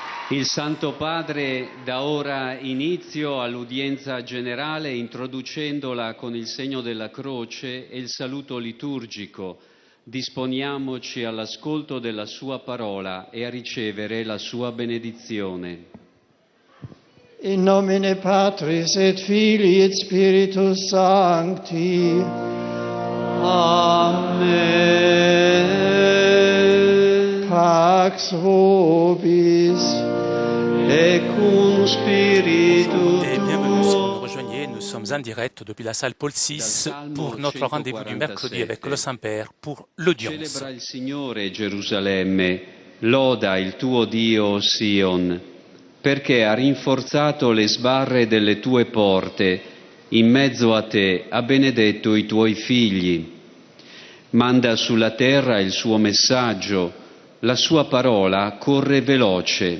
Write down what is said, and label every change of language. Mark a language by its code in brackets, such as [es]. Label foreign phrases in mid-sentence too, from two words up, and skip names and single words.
[it] Il Santo Padre dà ora inizio all'udienza generale introducendola con il segno della croce e il saluto liturgico. Disponiamoci all'ascolto della sua parola e a ricevere la sua benedizione. [la] In nomine Patris et Filii et Spiritus Sancti. Amen. Pax vobis. Et cum spiritu tuo. [fr] Bienvenue si vous nous rejoignez, nous sommes en direct depuis la salle Paul VI pour notre rendez-vous du mercredi avec le Saint-Père pour l'audience. [it] Celebra il Signore Gerusalemme, loda il tuo Dio Sion, perché ha rinforzato le sbarre delle tue porte, in mezzo a te ha benedetto i tuoi figli. Manda sulla terra il suo messaggio, la sua parola corre veloce.